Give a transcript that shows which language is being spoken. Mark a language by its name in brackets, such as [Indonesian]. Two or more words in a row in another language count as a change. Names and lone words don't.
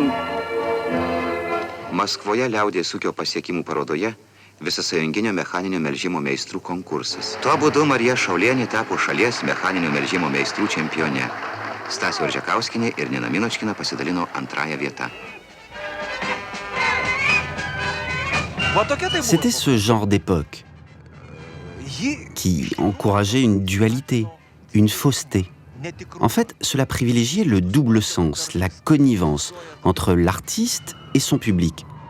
[Lithuanian] Maskvoje liaudės ūkio pasiekimų parodoje visasąjunginio mechaninio melžimo meistrų konkursas. Tuo būdu Marija Šaulienė tapo šalies mechaninio melžimo meistrų čempione. Stasė Oržekauskienė ir Nina Minočkina pasidalino antrąją vietą. [French] C'était ce genre d'époque qui encourageait une dualité, une fausseté. En fait, cela privilégiait le double sens, la connivence entre l'artiste et son public.